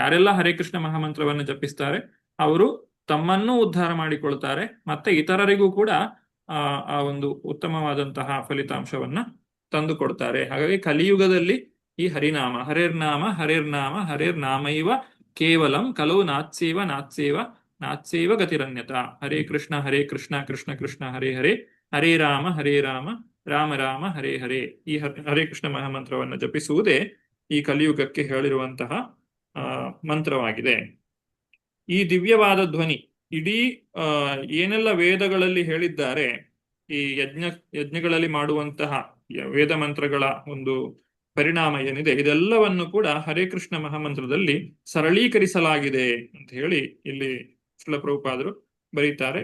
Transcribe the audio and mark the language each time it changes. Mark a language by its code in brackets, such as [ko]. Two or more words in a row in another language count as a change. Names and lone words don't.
[kn] ಯಾರೆಲ್ಲ ಹರೇ ಕೃಷ್ಣ ಮಹಾಮಂತ್ರವನ್ನು ಜಪಿಸ್ತಾರೆ ಅವರು ತಮ್ಮನ್ನೂ ಉದ್ಧಾರ ಮಾಡಿಕೊಳ್ತಾರೆ, ಮತ್ತೆ ಇತರರಿಗೂ ಕೂಡ ಆ ಒಂದು ಉತ್ತಮವಾದಂತಹ ಫಲಿತಾಂಶವನ್ನ ತಂದುಕೊಡ್ತಾರೆ. ಹಾಗಾಗಿ ಕಲಿಯುಗದಲ್ಲಿ ಈ ಹರಿನಾಮ [sa] ಹರೇರ್ನಾಮ ಹರೇರ್ನಾಮ ಹರೇರ್ನಾಮೈವ ಕೇವಲಂ ಕಲವು ನಾತ್ಸೇವ ನಾತ್ಸೇವ ನಾತ್ಸೇವ ಗತಿರನ್ಯತ. ಹರೇ ಕೃಷ್ಣ ಕೃಷ್ಣ ಕೃಷ್ಣ ಹರೇ ಹರೇ, ಹರೇ ರಾಮ ರಾಮ ರಾಮ ಹರೇ ಹರೇ. [kn] ಈ ಹರೇ ಕೃಷ್ಣ ಮಹಾಮಂತ್ರವನ್ನು ಜಪಿಸುವುದೇ ಈ ಕಲಿಯುಗಕ್ಕೆ ಹೇಳಿರುವಂತಹ ಮಂತ್ರವಾಗಿದೆ. ಈ ದಿವ್ಯವಾದ ಧ್ವನಿ ಇಡೀ ಏನೆಲ್ಲ ವೇದಗಳಲ್ಲಿ ಹೇಳಿದ್ದಾರೆ, ಈ ಯಜ್ಞಗಳಲ್ಲಿ ಮಾಡುವಂತಹ ವೇದ ಮಂತ್ರಗಳ ಒಂದು ಪರಿಣಾಮ ಏನಿದೆ, ಇದೆಲ್ಲವನ್ನು ಕೂಡ ಹರೇ ಕೃಷ್ಣ ಮಹಾಮಂತ್ರದಲ್ಲಿ ಸರಳೀಕರಿಸಲಾಗಿದೆ ಅಂತ ಹೇಳಿ ಇಲ್ಲಿ ಶ್ರೀಲ ಪ್ರಭುಪಾದರು ಬರೀತಾರೆ.